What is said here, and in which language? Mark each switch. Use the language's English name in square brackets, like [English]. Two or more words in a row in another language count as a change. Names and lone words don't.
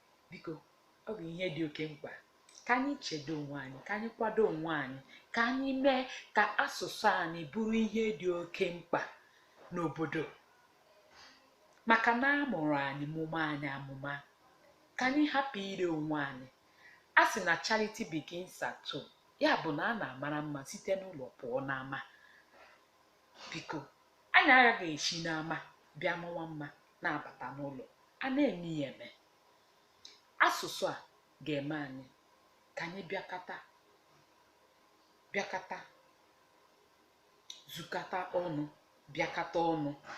[Igbo] Biko, ọ bụ ihe dị oke mkpa ka anyị chedo onwe anyị, ka anyị kwado onwe anyị, ka anyị mee ka asụsụ anyị bụrụ ihe dị oke mkpa n'obodo. Maka na a mụrụ anyị mụma anyị amụma, ka anyị hapụ ire onwe anyị. A sị na [English] charity begins at home. [Igbo] Ya bụ na a na-amara mma site n'ụlọ pụọ n'ama. Biko, anyị agaghị esi n'ama bịa mụwa mma na-abata n'ụlọ. A na-eme ya eme. Asụsụ a ga-eme anyị ka anyị bịakọta, bịakọta, zukọta ọnụ, bịakọta ọnụ.